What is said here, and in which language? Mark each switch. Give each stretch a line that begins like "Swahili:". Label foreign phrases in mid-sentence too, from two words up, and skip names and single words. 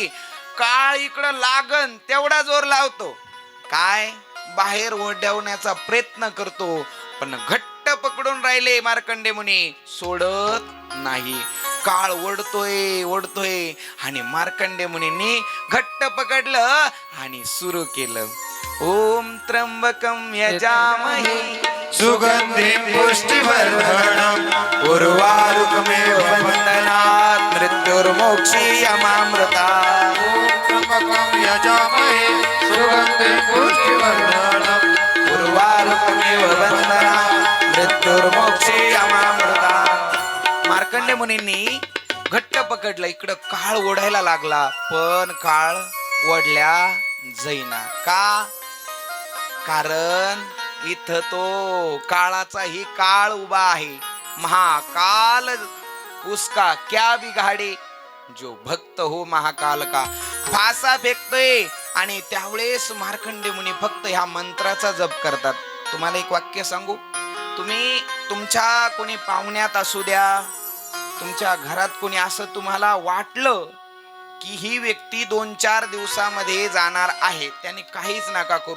Marathi: काळ इकडं लागन तेवढा जोर लावतो, काय बाहेर ओढवण्याचा प्रयत्न करतो, पण घट्ट पकडून राहिले मार्कंडे मुनी, सोडत नाही. काळ ओढतोय ओढतोय आणि मार्कंडे मुनींनी घट्ट पकडलं आणि सुरू केलं.
Sanskrit: ओम त्र्यंबकं यजामहे सुगंधिं पुष्टिवर्धनम् उर्वारुकमेव बन्धनात् मृत्युर्मोक्षीयमामृतात्. त्र्यंबकं यजामहे सुगंधिं पुष्टिवर्धनम् उर्वारुकमेव बन्धनात् मृत्युर्मोक्षीयमामृतात्.
Marathi: मार्कंडे मुनींनी घट्ट पकडलं. इकडं काळ ओढायला लागला, पण काळ ओढल्या जाईना. का? कारण इथं तो काळाचाही काळ उभा आहे.
Hindi: महाकाल उसका क्या बिघाडे जो भक्त हो महाकाल का.
Marathi: फासा फेकतोय आणि त्यावेळेस मार्कंडे मुनी फक्त ह्या मंत्राचा जप करतात. तुम्हाला एक वाक्य सांगू, तुम्ही तुमच्या कोणी पाहुण्यात असू द्या, तुमच्या घरात कोणी असं तुम्हाला वाटलं की ही व्यक्ती 2-4 दिवसामध्ये जाणार आहे, त्याने काहीच नका करू.